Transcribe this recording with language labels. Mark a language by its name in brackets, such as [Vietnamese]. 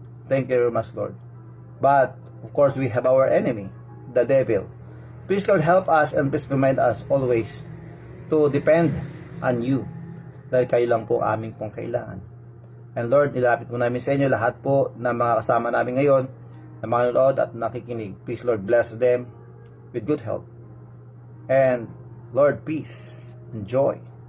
[English] Thank you very much, Lord. But, of course, we have our enemy, the devil. Please, Lord, help us and please remind us always to depend on you. [Filipino] Dahil kayo lang po aming pong kailangan. And Lord, nilapit po namin sa inyo lahat po ng mga kasama namin ngayon, na mga nanonood at nakikinig. [English] Please, Lord, bless them with good health. And, Lord, peace and joy.